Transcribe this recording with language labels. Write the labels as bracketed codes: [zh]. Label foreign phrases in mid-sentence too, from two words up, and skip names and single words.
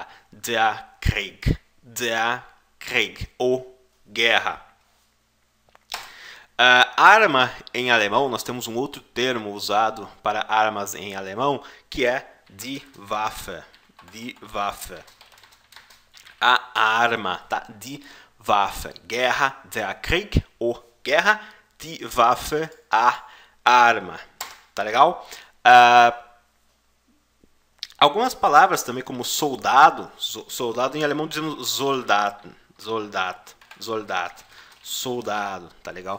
[de] Der Krieg, [pt] o guerra. Arma em alemão, nós temos um outro termo usado para armas em alemão, que é [de] die Waffe. Die Waffe. [pt] A arma, tá? [de] Die Waffe. Guerra, der Krieg, [pt] o guerra, [de] die Waffe, [pt] a arma. Tá legal? Algumas palavras também, como soldado. Soldado em alemão dizemos Soldaten. Soldado, tá legal?